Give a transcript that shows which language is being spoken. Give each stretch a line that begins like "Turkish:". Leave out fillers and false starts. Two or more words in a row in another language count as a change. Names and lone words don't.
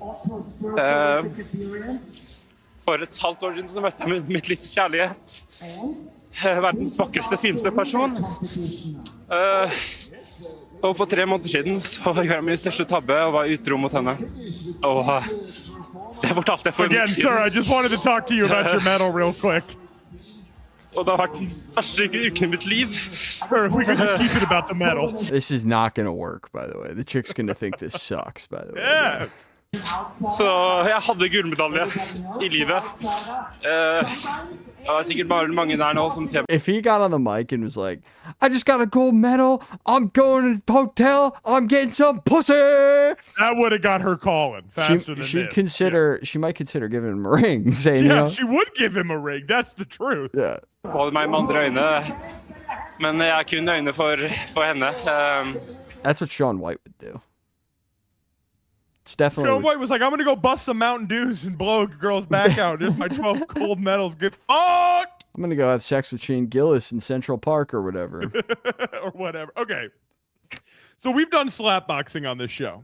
Norwegian: For et halvt år siden så møtte jeg mitt livs kjærlighet. Verdens vakreste, fineste person. Og for 3 måneder siden så gjorde jeg min største tabbe og var utro mot henne. Og det fortalte jeg for en
English: Again,
Norwegian: uke
English: sir, I just wanted to talk to you about your medal real quick.
Norwegian: Og det har vært den verste uken i mitt liv.
English: Sure, if we could just keep it about the medal. This is not gonna work, by the way. The chick's gonna think this sucks, by the way. Yes.
Norwegian: Så jeg hadde gullmedalje i livet. Det var sikkert bare mange der nå som ser.
English: If he got on the mic and was like, I just got a gold medal, I'm going to the hotel, I'm getting some pussy. That would have got her calling faster than she'd this. consider, she might consider giving him a ring, saying, Yeah, she would give him a ring. That's the truth. Yeah.
Norwegian: Holder meg med andre øyne, men jeg har kun øyne for henne.
English: That's what Shaun White would do. It's definitely. Shaun White was like, I'm going to go bust some Mountain Dews and blow a girl's back out. Here's my 12 gold medals. Get fucked! I'm going to go have sex with Shane Gillis in Central Park or whatever. Or whatever. Okay. So we've done slap boxing on this show.